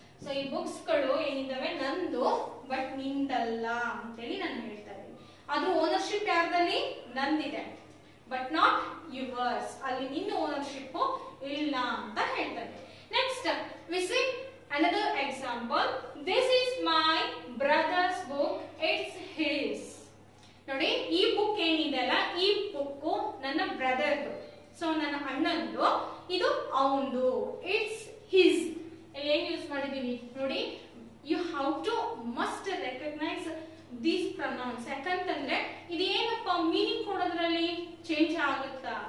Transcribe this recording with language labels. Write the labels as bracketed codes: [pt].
[kn] So ಈ books ಗಳು ಏನಿದಾವೆ ನಂದು ಬಟ್ ನಿಂದಲ್ಲ ಅಂತೇಳಿ ನಾನು ಹೇಳ್ತಾ ಇದ್ದೀನಿ. ಅದು ಓನರ್ಶಿಪ್ ಯಾರ್ದಲ್ಲಿ, ನಂದಿದೆ, [en] But not yours. [kn] ಅಲ್ಲಿ ನಿನ್ನ ಓನರ್ಶಿಪ್ ಇಲ್ಲ ಅಂತ ಹೇಳ್ತಾರೆ. [en] Next we see another example. This is my brother's book, it's his. [kn] ನೋಡಿ, ಈ ಬುಕ್ ಏನಿದೆಲ್ಲ, ಈ ಬುಕ್ ನನ್ನ ಬ್ರದರ್ದು, ಸೊ ನನ್ನ ಅಣ್ಣಂದು, ಇದು ಅವಂದು, [en] It's his. [kn] ಇಲ್ಲಿ ಏನ್ ಯೂಸ್ ಮಾಡಿದೀವಿ ನೋಡಿ, [en] You have to must recognise these pronouns. [kn] ಯಾಕಂತಂದ್ರೆ ಇದೇನಪ್ಪ ಮೀನಿಂಗ್ ಕೊಡೋದ್ರಲ್ಲಿ ಚೇಂಜ್ ಆಗುತ್ತಾ?